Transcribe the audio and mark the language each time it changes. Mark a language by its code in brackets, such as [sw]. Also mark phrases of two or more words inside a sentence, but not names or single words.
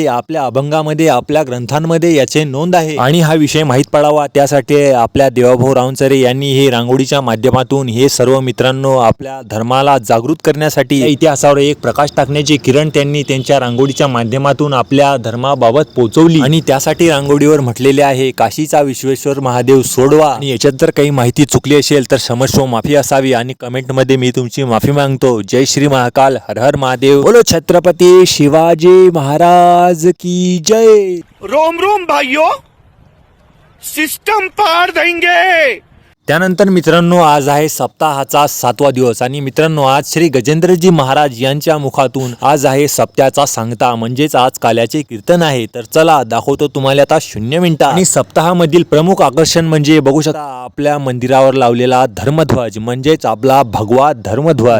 [mr] आपल्या अभंगामध्ये आपल्या ग्रंथांमध्ये याचे नोंद आहे. आणि हा विषय माहीत पडावा त्यासाठी आपल्या देवाभाऊ रावणचरे यांनी हे रांगोळीच्या माध्यमातून हे सर्व मित्रांनो आपल्या धर्माला जागृत करण्यासाठी इतिहासावर एक प्रकाश टाकण्याची किरण त्यांनी त्यांच्या रांगोळीच्या माध्यमातून आपल्या धर्माबाबत पोहोचवली. आणि त्यासाठी रांगोळीवर म्हटलेले आहे काशीचा विश्वेश्वर महादेव सोडवा. आणि याच्यात जर काही माहिती चुकली असेल तर क्षमस्व माफी असावी आणि कमेंट मध्ये मी तुमची माफी मागतो. [hi] जय श्री महाकाल. हर हर महादेव. बोलो छत्रपती शिवाजी महाराज की जय. रोम रोम भाइयों, सिस्टम पार देंगे. [mr] त्यानंतर मित्रांनो आज आहे सप्ताहाचा 7वा दिवस आणि मित्रांनो आज श्री गजेंद्रजी महाराज यांच्या मुखातून आज आहे सप्त्याचा सांगता म्हणजेच आज काल्याचे कीर्तन आहे. तर चला दाखवतो तुम्हाला आता 0 मिनिटं. आणि सप्ताहामधील प्रमुख आकर्षण म्हणजे बघू शकता आपल्या मंदिरावर लावलेला धर्मध्वज म्हणजेच आपला भगवा धर्मध्वज.